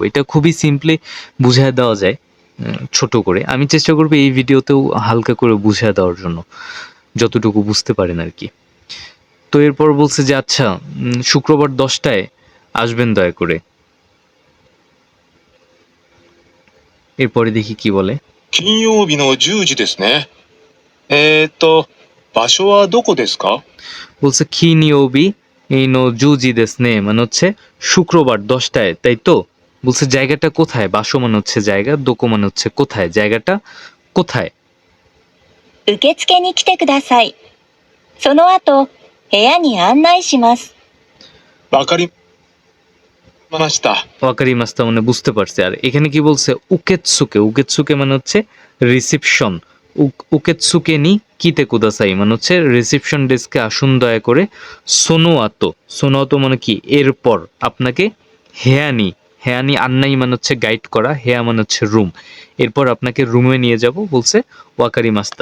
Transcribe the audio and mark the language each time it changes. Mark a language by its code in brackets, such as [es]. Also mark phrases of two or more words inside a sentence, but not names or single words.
[bn] এটা খুবই সিম্পলি বুঝিয়ে দেওয়া যায় ছোট করে। আমি চেষ্টা করবো এই ভিডিওতেও হালকা করে বুঝিয়ে দেওয়ার জন্য, যতটুকু বুঝতে পারেন আর কি। তো এরপর বলছে যে আচ্ছা শুক্রবার 10টায় আসবেন দয়া করে। এরপরে দেখি কি বলে। [ja] 金曜日の10時ですね。場所はどこですか？ [bn] বলছে [ja] 金曜日 の 十時 ですね [bn] মানে হচ্ছে শুক্রবার 10টায়, তাই তো? বলছে জায়গাটা কোথায়, বাসো মানে হচ্ছে জায়গা, দোকো মানে হচ্ছে কোথায়, জায়গাটা কোথায়। [ja] 受付に来てください。その後、部屋に案内します。わかりました。わかりました [bn] মানে বুঝতে পারছে। আর এখানে কি বলছে, উকেতসুকে, উকেতসুকে মানে হচ্ছে রিসিপশন, [ja] 受付 に 来て ください [bn] মানে হচ্ছে রিসিপশন ডেস্কে আসুন দয়া করে। সোনোয়াতো, সোনোয়াতো মানে কি এরপর, আপনাকে হেয়ানি, [ja] 部屋に 案内 [bn] মানে হচ্ছে গাইড করা, হেয়া মানে হচ্ছে রুম, এরপর আপনাকে রুমে নিয়ে যাব বলছে [ja] わかりました.